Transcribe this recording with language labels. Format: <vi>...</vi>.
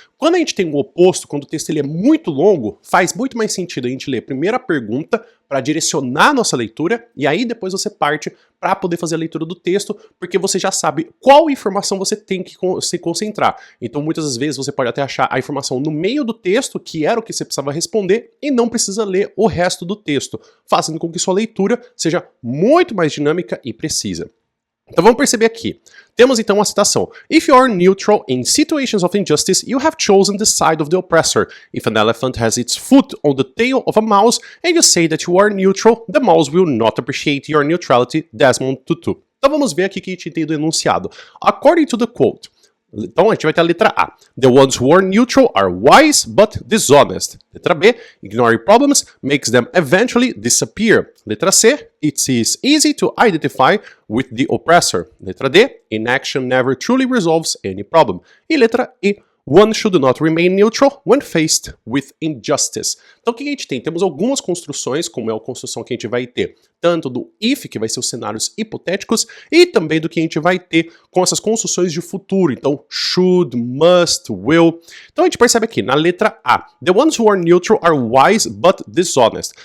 <pt>Quando a gente tem o oposto, quando o texto ele é muito longo, faz muito mais sentido a gente ler primeiro a pergunta para direcionar a nossa leitura e aí depois você parte para poder fazer a leitura do texto, porque você já sabe qual informação você tem que se concentrar. Então muitas das vezes você pode até achar a informação no meio do texto, que era o que você precisava responder, e não precisa ler o resto do texto, fazendo com que sua leitura seja muito mais dinâmica e precisa. Então vamos perceber aqui. Temos então a citação.</pt> <en>If you are neutral in situations of injustice, you have chosen the side of the oppressor. If an elephant has its foot on the tail of a mouse and you say that you are neutral, the mouse will not appreciate your neutrality, Desmond Tutu.</en> <pt>Então vamos ver aqui que a gente tem do enunciado.</pt> <en>According to the quote.</en> <pt>Então a gente vai ter a letra A.</pt> <en>The ones who are neutral are wise but dishonest.</en> <pt>Letra B.</pt> <en>Ignoring problems makes them eventually disappear.</en> <pt>Letra C.</pt> <en>It is easy to identify with the oppressor.</en> <pt>Letra D.</pt> <en>Inaction never truly resolves any problem.</en> <pt>E letra E.</pt> <en>One should not remain neutral when faced with injustice.</en> <pt>Então o que a gente tem? Temos algumas construções, como é a construção que a gente vai ter, tanto do if, que vai ser os cenários hipotéticos, e também do que a gente vai ter com essas construções de futuro. Então, should, must, will. Então a gente percebe aqui, na letra A,</pt> <en>the ones who are neutral are wise but dishonest.</en>